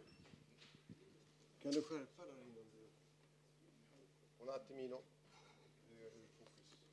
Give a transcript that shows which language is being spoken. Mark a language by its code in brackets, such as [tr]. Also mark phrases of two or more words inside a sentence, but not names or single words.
[sv] Kan du skärpa där innan du... [it] Un attimino. Il focus.